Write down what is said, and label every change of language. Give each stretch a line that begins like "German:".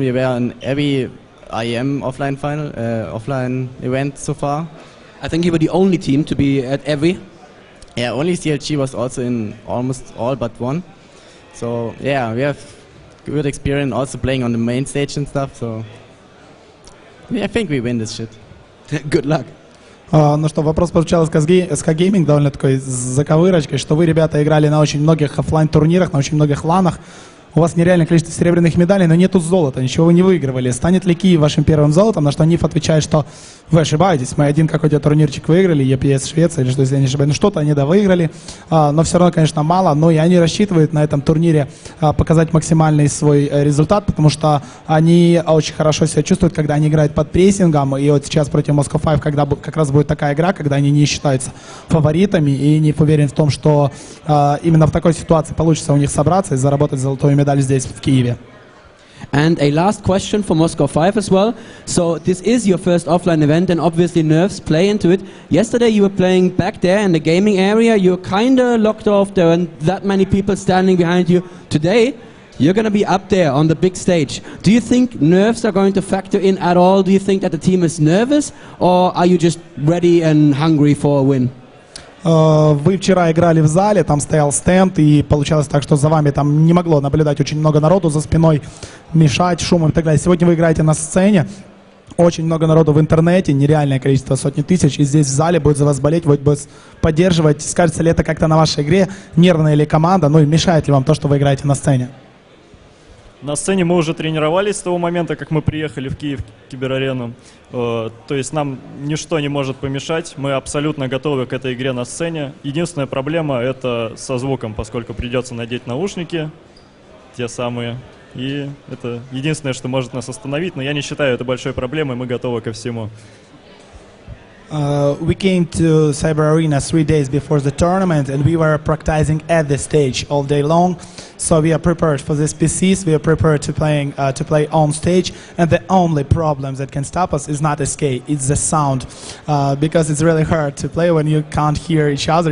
English: We were in every IEM offline event so far. I think you were the only team to be at every. Yeah, only CLG was also in almost all but one. So yeah, we have good experience also playing on the main stage and stuff. So yeah, I think we win this shit. Good luck.
Russian: Ну что, вопрос прозвучал из SK Gaming, довольно такой с заковырочкой, что вы, ребята, играли на очень многих офлайн турнирах, на очень многих ланах. У вас нереальное количество серебряных медалей, но нету золота, ничего вы не выигрывали. Станет ли Киев вашим первым золотом? На что Ниф отвечает, что вы ошибаетесь, мы один какой-то турнирчик выиграли, EPS Швеция или что, если я не ошибаюсь. Ну что-то они, да, выиграли, но все равно, конечно, мало. Но и они рассчитывают на этом турнире показать максимальный свой результат, потому что они очень хорошо себя чувствуют, когда они играют под прессингом. И вот сейчас против Moscow 5, когда как раз будет такая игра, когда они не считаются фаворитами, и Ниф уверен в том, что именно в такой ситуации получится у них собраться и заработать золотую медаль здесь, в Киеве.
English: And a last question for Moscow 5 as well. So this is your first offline event and obviously nerves play into it. Yesterday you were playing back there in the gaming area. You're kind of locked off. There aren't that many people standing behind you. Today you're going to be up there on the big stage. Do you think nerves are going to factor in at all? Do you think that the team is nervous or are you just ready and hungry for a win?
Russian: Вы вчера играли в зале, там стоял стенд, и получалось так, что за вами там не могло наблюдать очень много народу за спиной, мешать шумом и так далее. Сегодня вы играете на сцене, очень много народу в интернете, нереальное количество, сотни тысяч, и здесь в зале будет за вас болеть, будет поддерживать. Скажется ли это как-то на вашей игре, нервная ли команда, ну и мешает ли вам то, что вы играете на сцене? На сцене мы уже тренировались с того момента, как мы приехали в Киев киберарену. То есть нам ничто не может помешать. Мы абсолютно готовы к этой игре на сцене. Единственная проблема — это со звуком, поскольку придется надеть наушники, те самые. И это единственное, что может нас остановить. Но я не считаю это большой проблемой, мы готовы ко всему.
English: We came to Cyber Arena 3 days before the tournament, and we were practicing at the stage all day long. So we are prepared for these PCs. We are prepared to play on stage. And the only problem that can stop us is not SK, it's the sound, because it's really hard to play when you can't hear each other.